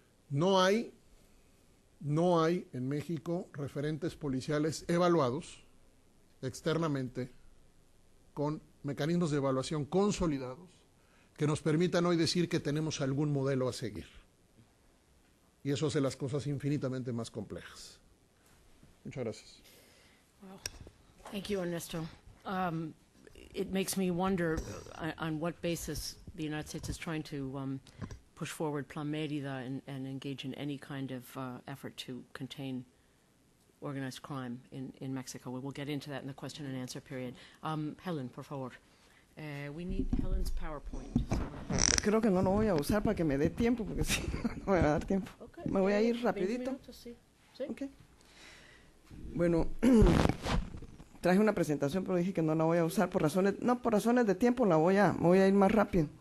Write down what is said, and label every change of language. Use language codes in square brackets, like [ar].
[es] No hay en México referentes policiales evaluados externamente con mecanismos de evaluación consolidados que nos permitan hoy decir que tenemos algún modelo a seguir. Y eso hace las cosas infinitamente más complejas. Muchas gracias. [en] Well, thank you, Ernesto. It makes me wonder on what basis the United States is trying to push forward Plan Mérida and engage in any kind of effort to contain organized crime in Mexico. We will get into that in the question and answer period. Helen, [es] por favor. [en] We need Helen's PowerPoint. [es] Creo que no lo voy a usar para que me dé tiempo, porque si no voy a dar tiempo. [en] Okay. [es] Me voy a ir 20 rapidito. minutos, sí. ¿Sí? [en] Okay. [es] Bueno, traje una presentación, pero dije que no la voy a usar por razones de tiempo, me voy a ir más rápido.